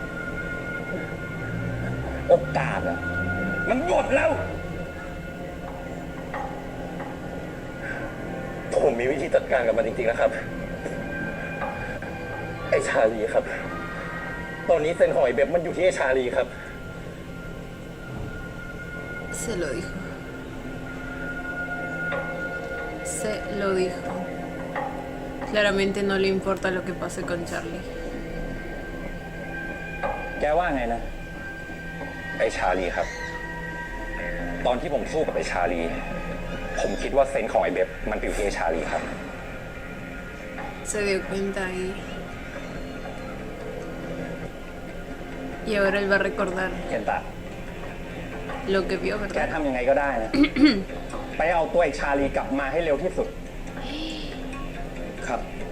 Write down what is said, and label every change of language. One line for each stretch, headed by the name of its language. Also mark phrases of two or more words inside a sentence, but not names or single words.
Thai: โอกาสอะมันหมดแล้ว ผมมีวิธีจัดการกับมันจริงๆนะครับ ไอ้ชาลีครับ ตอนนี้เซนหอยเบบมันอยู่ที่ไอ้ชาลีครับ
Spanish: Se lo dijo. Se lo dijo. Claramente no le importa lo que pase con Charlie.
Thai: แกว่าไงนะ ไอ้ชาลีครับ ตอนที่ผมสู้กับไอ้ชาลี ผมคิดว่าเซนส์ของไอ้เบบมันไปอยู่ที่ไอ้ชาลีครับ
Spanish: Se dio cuenta ahí. Y ahora él va a recordar เคนตะ lo que vio,
Thai: แก
Spanish: ¿verdad?
Thai: ทำยังไงก็ได้นะ ไปเอาตัวไอ้ชาลีกลับมาให้เร็วที่สุด ครับ